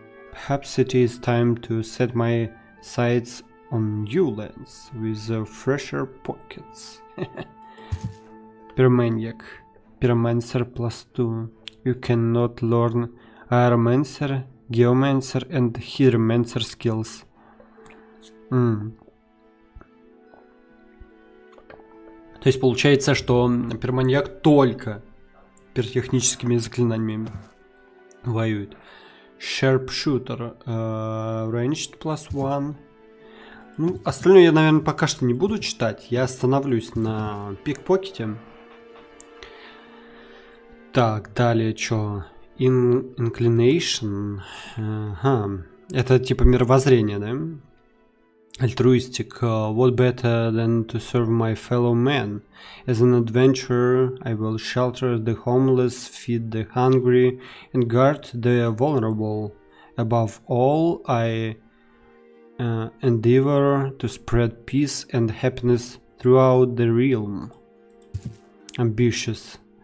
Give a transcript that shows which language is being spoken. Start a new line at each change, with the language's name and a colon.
English: Perhaps it is time to set my sights on new lands with fresher pockets. Pyromaniac. Pyromancer +2. You cannot learn Aeromancer, Geomancer and Hydromancer skills.
Russian: То есть получается, что пироманьяк только пиротехническими заклинаниями воюет.
English: Sharpshooter, ranged +1.
Russian: Ну, остальное я, наверное, пока что не буду читать. Я остановлюсь на пикпокете. Так, далее что? Inclination. Ага. Это типа мировоззрение, да?
English: Altruistic. What better than to serve my fellow man? As an adventurer, I will shelter the homeless, feed the hungry, and guard the vulnerable. Above all, I endeavor to spread peace and happiness throughout the realm. ambitious.